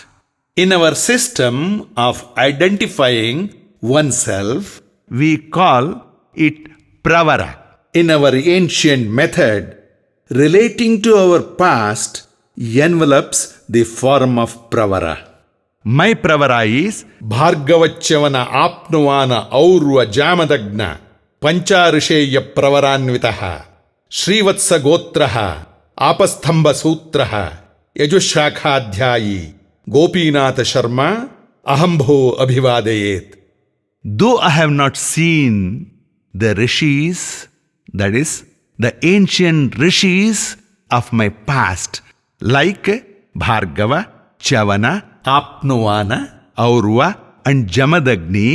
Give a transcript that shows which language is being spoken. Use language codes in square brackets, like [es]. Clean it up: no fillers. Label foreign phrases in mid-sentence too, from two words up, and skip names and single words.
[en] In our system of identifying oneself, We call it pravara. in our ancient method, relating to our past envelops the form of pravara. My pravara is [sa] ಭಾರ್ಗವಚ್ಯವನ ಆಪ್ನುವಾನ ಔರ್ವ ಜಾಮದಗ್ನ ಪಂಚಾಋಷೇಯ ಪ್ರವರಾನ್ವಿತಃ ಶ್ರೀವತ್ಸ ಗೋತ್ರಃ ಆಪಸ್ತಂಭ ಸೂತ್ರಃ ಯಜುಶಾಖಾಧ್ಯಾಯಿ ಗೋಪೀನಾಥ ಶರ್ಮಾ ಅಹಂಭೋ ಅಭಿವಾದಯೇತ್. [en] though I have not seen the rishis, that is, the ancient rishis of my past, like Bhargava, Chavana, ಆಪ್ನುವಾನ Aurva, and Jamadagni,